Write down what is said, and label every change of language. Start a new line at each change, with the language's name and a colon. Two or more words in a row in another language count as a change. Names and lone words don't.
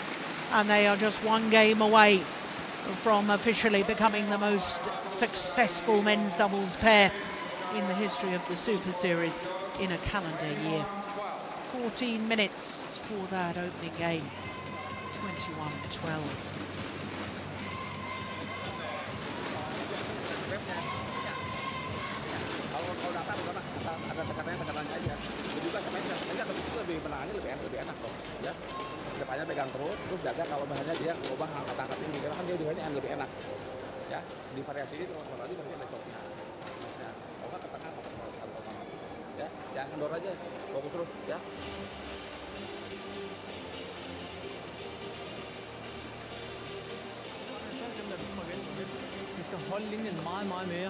English: And they are just one game away from officially becoming the most successful men's doubles pair in the history of the Super Series in a calendar year. 14 minutes for that opening game, 21-12.
Indonesian: Kalau datang ada tekanannya aja. Jadi juga sebenarnya lebih menangani lebih enak dong, ya. Depannya pegang terus jaga kalau bahannya dia ubah angkat-angkat tinggi karena kan dia udahnya lebih enak, ya. Di variasi ini kalau tadi berarti ada coknya, ya. Kalau nggak ke tengah ya, jangan kendor aja, fokus terus, ya.
Danish: Vi skal holde linjen meget mere.